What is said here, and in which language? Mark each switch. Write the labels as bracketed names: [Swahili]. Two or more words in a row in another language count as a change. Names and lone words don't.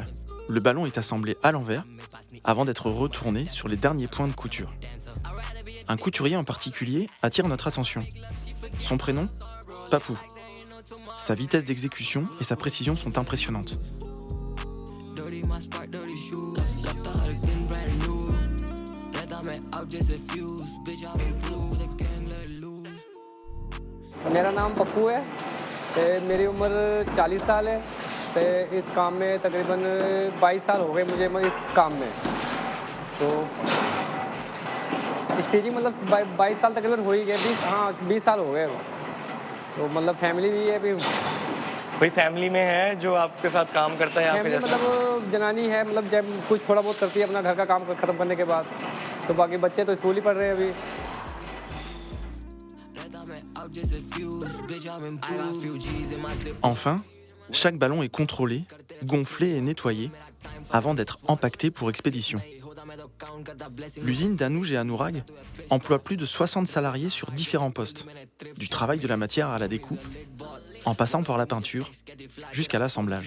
[French] Le ballon est assemblé à l'envers avant d'être retourné sur les derniers points de couture. Un couturier en particulier attire notre attention. Son prénom ? Papou. Sa vitesse d'exécution et sa précision sont impressionnantes. [Hindi] मेरा नाम पप्पू है ते मेरी उम्र 40 साल है ते इस काम में तकरीबन 22 साल हो गए मुझे इस काम में तो स्टेजिंग मतलब 22 साल तकरीबन हो ही गए 20 साल हो गए तो मतलब फैमिली भी है अभी कोई फैमिली में है जो आपके साथ काम करता है यहाँ पे? फैमिली मतलब जनानी है मतलब जब कुछ थोड़ा बहुत करती है अपना घर का काम खत्म करने के बाद तो बाकी बच्चे तो स्कूल ही पढ़ रहे हैं अभी. [French] Enfin, chaque ballon est contrôlé, gonflé et nettoyé avant d'être empaqueté pour expédition. L'usine d'Anouj et Anourag emploie plus de 60 salariés sur différents postes, du travail de la matière à la découpe, en passant par la peinture, jusqu'à l'assemblage.